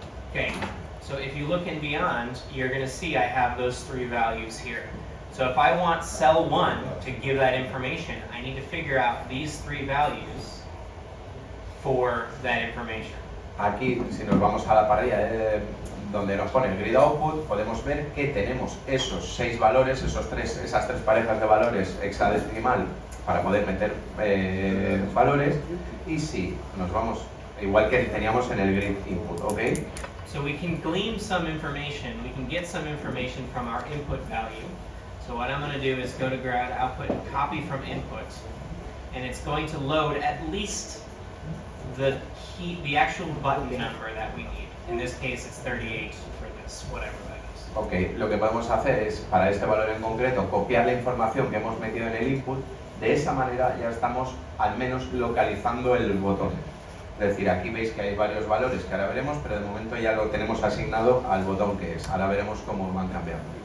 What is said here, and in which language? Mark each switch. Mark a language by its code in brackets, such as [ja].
[en] Okay, so if you look in Beyond, you're going to see I have those three values here. So if I want cell 1 to give that information, I need to figure out these three values for that information. [es] Aquí, si nos vamos a la parrilla donde nos pone el grid output, podemos ver que tenemos esos 6 valores, esas tres parejas de valores hexadecimal para poder meter valores, y si nos vamos, igual que teníamos en el grid input, ¿ok? [en] So we can glean some information, we can get some information from our input value. So what I'm going to do is go to grad output and copy from input, and it's going to load at least the actual button number that we need. In this case, it's 38 for this, whatever that is. [es] Ok, lo que podemos hacer es, para este valor en concreto, copiar la información que hemos metido en el input. De esa manera ya estamos al menos localizando el botón. Es decir, aquí veis que hay varios valores que ahora veremos, pero de momento ya lo tenemos asignado al botón que es. Ahora veremos cómo van cambiando.